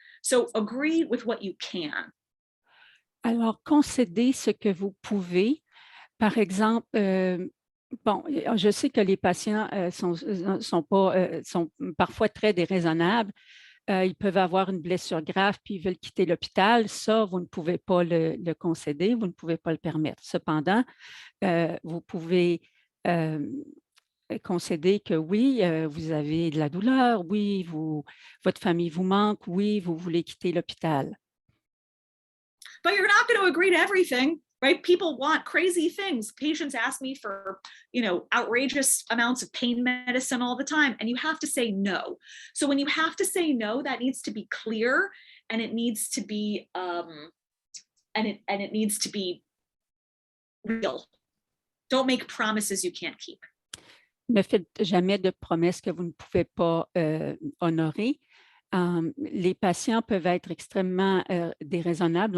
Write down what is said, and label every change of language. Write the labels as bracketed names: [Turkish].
[English] So agree with what you can. [French] Alors, concédez ce que vous pouvez. Par exemple, bon, je sais que les patients sont parfois très déraisonnables. Ils peuvent avoir une blessure grave puis ils veulent quitter l'hôpital. Ça, vous ne pouvez pas le concéder, vous ne pouvez pas le permettre. Cependant, vous pouvez concéder que oui, vous avez de la douleur, oui, votre famille vous manque, oui, vous voulez quitter l'hôpital. [English] But you're not going to agree to everything. Right? People want crazy things. Patients ask me for, outrageous amounts of pain medicine all the time, and you have to say no. So when you have to say no, that needs to be clear, and it needs to be, it needs to be real. Don't make promises you can't keep. [French] Ne faites jamais de promesses que vous ne pouvez pas honorer. Les patients peuvent être extrêmement déraisonnables.